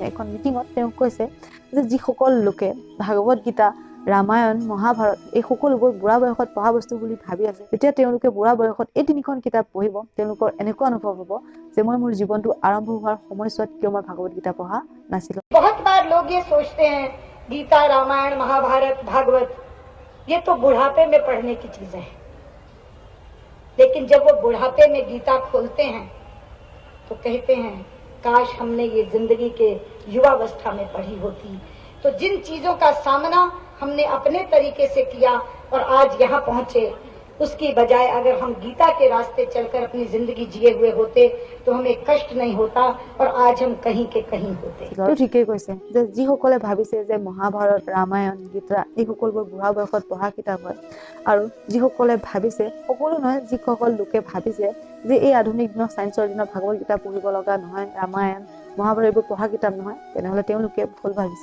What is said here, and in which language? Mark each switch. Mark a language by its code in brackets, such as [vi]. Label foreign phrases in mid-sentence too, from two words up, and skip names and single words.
[as] এখন মিটিঙত তেওঁ কৈছে যে যিসকল লোকে ভাগৱত গীতা, ৰামায়ণ, মহাভাৰত এই সকলোবোৰ বুঢ়া বয়সত পঢ়া বস্তু বুলি ভাবি আছে, যেতিয়া তেওঁলোকে বুঢ়া বয়সত এই 3খন কিতাপ পঢ়িব তেওঁলোকৰ এনেকুৱা অনুভৱ হ'ব যে মই মোৰ জীৱনটো আৰম্ভ হোৱাৰ সময়ছোৱাত কিয় মই ভাগৱত গীতা পঢ়া নাছিলো। [hi] बहुत बार लोग ये सोचते हैं गीता, रामायण, महाभारत, भागवत ये तो बुढ़ापे में पढ़ने की चीजें हैं, लेकिन जब वो बुढ़ापे में गीता खोलते हैं तो कहते हैं काश हमने ये जिंदगी के युवावस्था में पढ़ी होती। तो जिन चीजों का सामना हमने अपने तरीके से किया और आज यहाँ पहुंचे, उसकी बजाय अगर हम गीता के रास्ते चलकर अपनी जिंदगी जिए हुए होते तो हमें कष्ट नहीं होता और आज हम कहीं के कहीं होते। [as] তো ঠিকেই কৈছে যে যিসকলে ভাবিছে যে মহাভাৰত, ৰামায়ণ, গীতা এই সকলোবোৰ বুঢ়া বয়সত পঢ়া কিতাপ হয়, আৰু যিসকলে ভাবিছে, সকলো নহয়, যিসকল লোকে ভাবিছে যে এই আধুনিক দিনৰ চায়েন্সৰ দিনত ভাগৱত গীতা পঢ়িব লগা নহয়, ৰামায়ণ, মহাভাৰত এইবোৰ পঢ়া কিতাপ নহয়, তেনেহ'লে তেওঁলোকে ভুল ভাবিছে।